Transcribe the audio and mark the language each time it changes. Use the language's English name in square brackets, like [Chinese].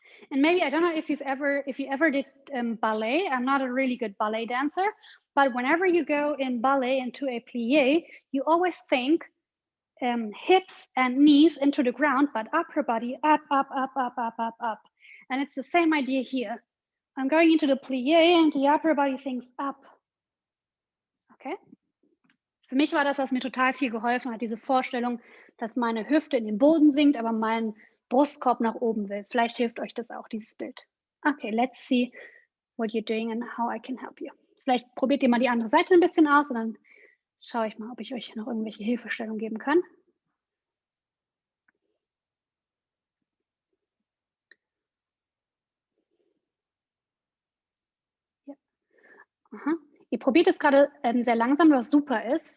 [English] And maybe, I don't know if you ever did ballet. I'm not a really good ballet dancer, but whenever you go in ballet into a plie, you always think hips and knees into the ground, but upper body up, up, up, up, up, up, up. And it's the same idea here. I'm going into the plie and the upper body thinks up. Okay? [German] Für mich war das, was mir total viel geholfen hat, diese Vorstellung, dass meine Hüfte in den Boden sinkt, aber mein Brustkorb nach oben will. Vielleicht hilft euch das auch, dieses Bild. [English] Okay, let's see what you're doing and how I can help you. [German] Vielleicht probiert ihr mal die andere Seite ein bisschen aus und dann schaue ich mal, ob ich euch noch irgendwelche Hilfestellungen geben kann. Ja. Aha. Ihr probiert es gerade sehr langsam, was super ist.